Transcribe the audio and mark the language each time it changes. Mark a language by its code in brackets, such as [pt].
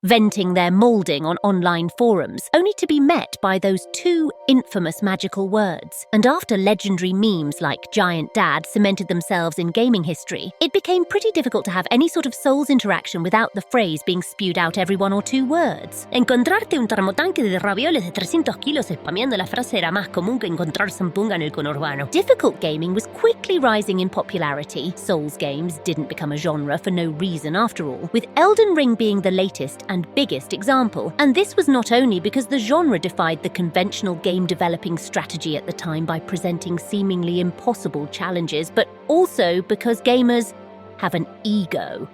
[en] Venting their molding on online forums, only to be met by those two infamous magical words. And after legendary memes like Giant Dad cemented themselves in gaming history, it became pretty difficult to have any sort of Souls interaction without the phrase being spewed out every 1 or 2 words. [es] Encontrarte un termotanque de ravioles de 300 kilos spameando la frase era más común que encontrar sampunga en el conurbano. [en] Difficult gaming was quickly rising in popularity. Souls games didn't become a genre for no reason after all, with Elden Ring being the latest and biggest example. And this was not only because the genre defied the conventional game developing strategy at the time by presenting seemingly impossible challenges, but also because gamers have an ego.